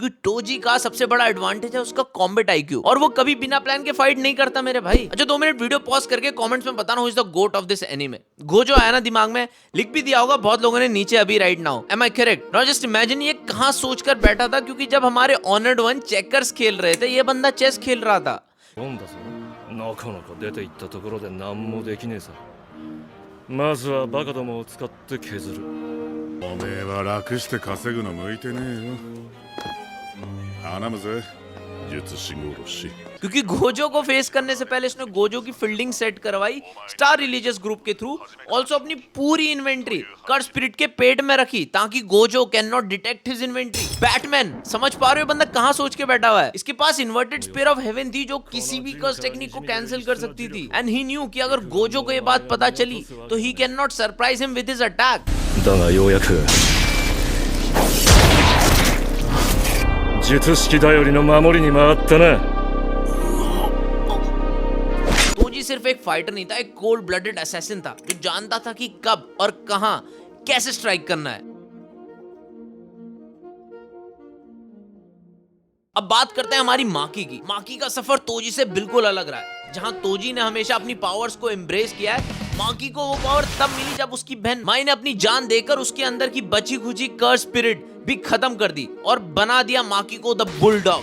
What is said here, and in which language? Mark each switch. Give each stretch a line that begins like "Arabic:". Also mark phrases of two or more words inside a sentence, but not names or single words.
Hindi: क्योंकि तोजी का सबसे बड़ा एडवांटेज है उसका
English: combat IQ,
Hindi: और वो कभी बिना प्लान के फाइट नहीं करता मेरे भाई। अच्छा 2 मिनट
English: video pause
Hindi: करके कमेंट्स में बताना
English: who is the GOAT of this anime.
Hindi: गोजो आया ना दिमाग में, लिख भी दिया होगा बहुत लोगों ने नीचे अभी
English: right now. Am I correct? now just imagine
Hindi: ये कहां सोचकर बैठा था, क्योंकि जब हमारे
English: honored one
Hindi: चेकर्स खेल रहे थे, ये बंदा चेस खेल रहा था।
Japanese: なかなか出ていったところで何もできねえさ。まずはバカどもを使って削る。おめえは楽して稼ぐの向いてねえよ。頼むぜ、術師殺し。
Hindi: क्योंकि गोजो को फेस करने से पहले इसने गोजो की फील्डिंग सेट करवाई स्टार रिलीजियस ग्रुप के थ्रू। ऑल्सो अपनी पूरी इन्वेंट्री
English: curse spirit
Hindi: के पेट में रखी ताकि गोजो
English: can not detect his inventory.
Hindi: बैटमैन, समझ पा रहे हो बंदा कहां सोच के बैठा हुआ है? इसके पास इन्वर्टेड स्पीयर ऑफ हेवन थी जो किसी भी
English: curse technique
Hindi: को कैंसिल कर सकती थी।
English: and he knew
Hindi: कि अगर गोजो को ये बात पता चली तो
English: he can not surprise him with his attack.
Japanese: だがようやく術式頼りの守りに回ったな。
Hindi: तोजी सिर्फ एक फाइटर नहीं था, एक
English: cold blooded
Hindi: असैसिन था जो जानता था कि कब और कहां कैसे स्ट्राइक करना है। अब बात करते हैं हमारी माकी की। माकी का सफर तोजी से बिल्कुल अलग रहा है। जहां तोजी ने हमेशा अपनी पावर्स को एम्ब्रेस किया है, माकी को वो पावर तब मिली जब उसकी बहन माई ने अपनी जान देकर उसके अंदर की बची खुची
English: curse spirit
Hindi: भी खत्म कर दी और बना दिया माकी को
English: the Bulldog.